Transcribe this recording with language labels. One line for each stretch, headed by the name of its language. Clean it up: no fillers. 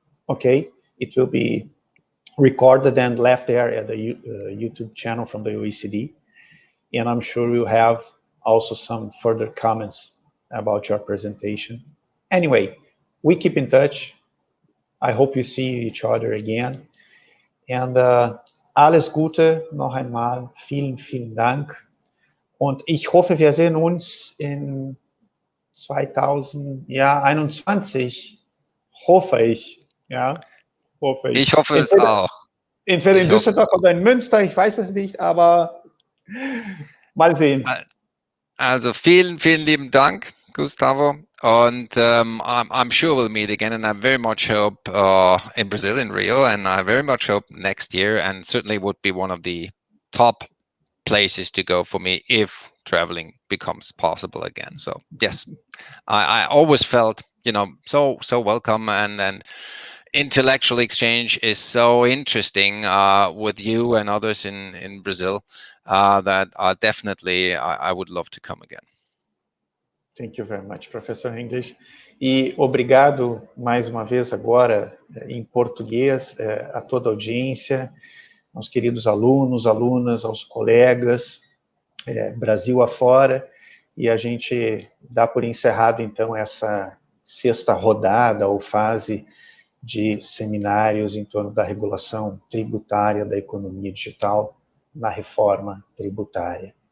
English: Okay, it will be recorded and left there at the YouTube channel from the OECD. And I'm sure we'll have also some further comments about your presentation. Anyway, we keep in touch. I hope you see each other again.
German: And alles Gute noch einmal. Vielen Dank. Und ich hoffe, wir sehen uns in 2021. Hoffe ich. Ja, hoffe ich. Ich hoffe es auch. Entweder in Düsseldorf oder in Münster, ich weiß es nicht, aber mal sehen. Also vielen lieben Dank, Gustavo.
English: And I'm sure we'll meet again, and I very much hope in Brazil, in Rio, and I very much hope next year, and certainly would be one of the top places to go for me if traveling becomes possible again. So yes, I always felt, so welcome, and intellectual exchange is so interesting with you and others in Brazil that definitely I would love to come again. Thank you very much, Professor English.
Portuguese: E obrigado mais uma vez agora em português a toda a audiência, aos queridos alunos, alunas, aos colegas, Brasil afora, e a gente dá por encerrado então essa sexta rodada ou fase de seminários em torno da regulação tributária da economia digital na reforma tributária.